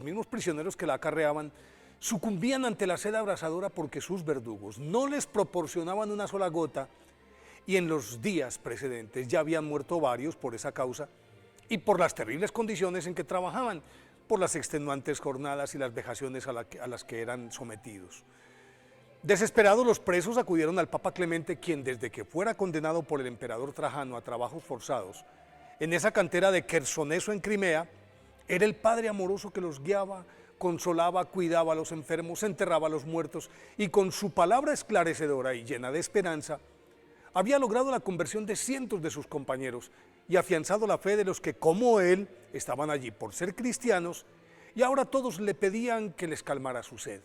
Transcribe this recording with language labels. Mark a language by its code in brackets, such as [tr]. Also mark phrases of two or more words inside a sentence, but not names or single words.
[es] mismos prisioneros que la acarreaban sucumbían ante la sed abrasadora porque sus verdugos no les proporcionaban una sola gota, y en los días precedentes ya habían muerto varios por esa causa y por las terribles condiciones en que trabajaban, por las extenuantes jornadas y las vejaciones a las que eran sometidos. Desesperados, los presos acudieron al Papa Clemente, quien desde que fuera condenado por el emperador Trajano a trabajos forzados en esa cantera de Quersoneso en Crimea, era el padre amoroso que los guiaba, consolaba, cuidaba a los enfermos, enterraba a los muertos, y con su palabra esclarecedora y llena de esperanza, había logrado la conversión de cientos de sus compañeros y afianzado la fe de los que, como él, estaban allí por ser cristianos, y ahora todos le pedían que les calmara su sed.